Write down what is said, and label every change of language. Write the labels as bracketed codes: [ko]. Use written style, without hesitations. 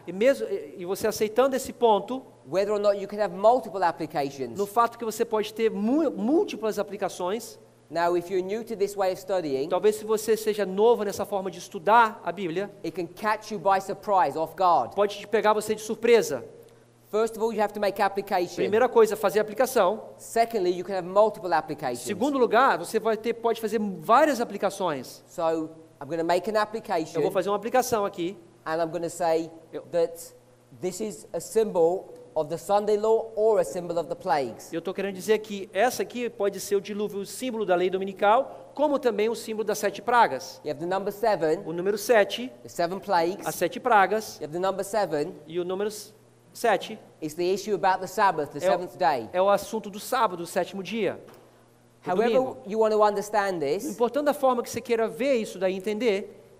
[pt] E você aceitando esse ponto, [en] whether or not you can have multiple applications. [pt] no fato que você pode ter múltiplas aplicações. [en] Now, if you're new to this way of studying, [pt] Talvez se você seja novo nessa forma de estudar a Bíblia, [en] it can catch you by surprise, off guard. [pt] pode te pegar você de surpresa. [en] First of all, you have to make application. [pt] Primeira coisa, fazer a aplicação. [en] Secondly, you can have multiple applications. [pt] Segundo lugar, você pode fazer várias aplicações. [en] So, I'm going to make an application, [pt] Eu vou fazer uma aplicação aqui. [en] and I'm going to say that this is a symbol of the Sunday law or a symbol of the plagues. [pt] Eu estou querendo dizer que essa aqui pode ser o dilúvio, o símbolo da lei dominical, como também o símbolo das 7 pragas. [en] You have the number 7, [pt] O número 7, [en] the 7 plagues. [pt] as 7 pragas, [en] You have the number 7, [pt] e o número 7 [en] is the issue about the Sabbath, the seventh day. [pt] é o assunto do sábado, do 7º dia. do [en] However [pt] domingo. [en] you want to understand [pt] O [en] this, [pt] importante da forma que você queira ver isso daí, entender,